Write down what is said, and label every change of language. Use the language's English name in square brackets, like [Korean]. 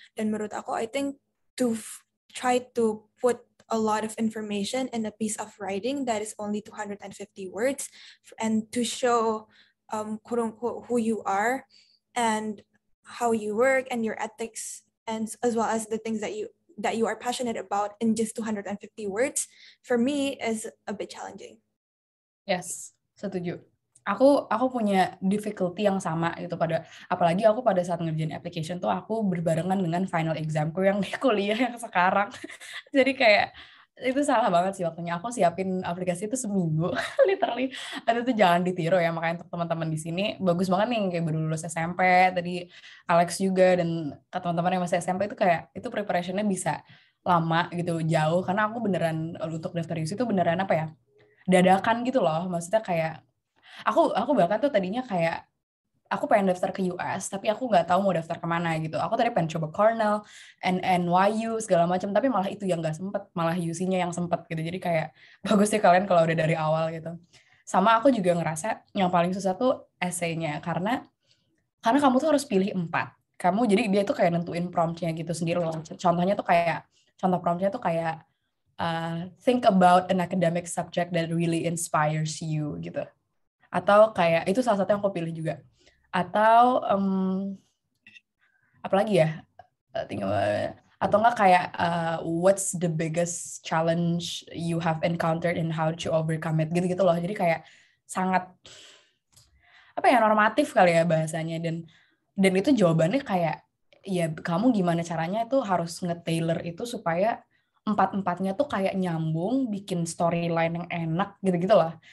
[Indonesian] Dan menurut aku, [English] I think to try to put a lot of information in a piece of writing that is only 250 words, and to show who you are and how you work and your ethics, and as well as the things that you are passionate about in just 250 words, for me is a bit challenging. [Indonesian] Yes, setuju. Aku punya difficulty yang sama gitu, apalagi aku pada saat ngerjain application tuh aku berbarengan dengan final examku yang di kuliah yang sekarang. Jadi kayak itu salah banget sih waktunya. Aku siapin aplikasi itu seminggu, literally. Itu tuh jangan ditiru ya, makanya untuk teman-teman di sini bagus banget nih kayak baru lulus SMP, tadi Alex juga, dan teman-teman yang masih SMP itu kayak itu preparationnya bisa lama gitu, jauh, karena aku beneran untuk daftar UC itu beneran apa ya, dadakan gitu loh. Maksudnya kayak aku bahkan tuh tadinya kayak aku pengen daftar ke US, tapi aku nggak tahu mau daftar kemana gitu. Aku tadi pengen coba Cornell, NYU, segala macam, tapi malah itu yang nggak sempet, malah UC-nya yang sempet gitu. Jadi kayak bagus sih kalian kalau udah dari awal gitu. Sama aku juga ngerasa yang paling susah tuh essay-nya, karena kamu tuh harus pilih 4. Kamu jadi dia tuh kayak nentuin prompt-nya gitu sendiri loh. Contoh promptnya tuh kayak [English] think about an academic subject that really inspires you [Indonesian] gitu. Atau kayak itu salah satu yang aku pilih juga. Atau apalagi ya, atau enggak kayak [English] what's the biggest challenge you have encountered and how to overcome it, [Indonesian] gitu-gitu loh. Jadi kayak sangat apa ya, normatif kali ya bahasanya, dan itu jawabannya kayak ya kamu gimana caranya itu harus nge-tailor itu supaya empat-empatnya tuh kayak nyambung, bikin storyline yang enak gitu-gitu loh.